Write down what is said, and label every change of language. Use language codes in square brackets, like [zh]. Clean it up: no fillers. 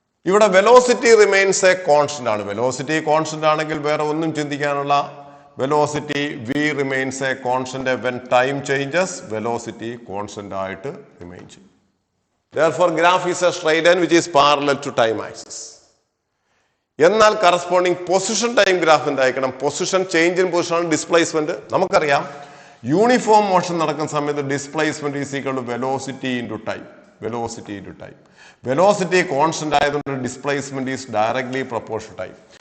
[ml] ഇവിടെ [en] velocity remains a constant [ml] ആണ്. Velocity constant ആണെങ്കിൽ വേറെ ഒന്നും ചിന്തിക്കാനുള്ള. [en] Velocity V remains a constant when time changes. [ml] Velocity constant ആയിട്ട് റിമെയിൻ ചെയ്യും. [en] Therefore, graph is a straight line which is parallel to time axis. [ml] എന്നാൽ corresponding position time graph എന്തായിരിക്കണം? [en] Position change in position displacement. [ml] നമുക്കറിയാം uniform motion നടക്കുന്ന സമയത്ത് [en] Displacement is equal to velocity into time. Velocity into time. [ml] Velocity constant ആയതുകൊണ്ട് [en] Displacement is directly proportion time.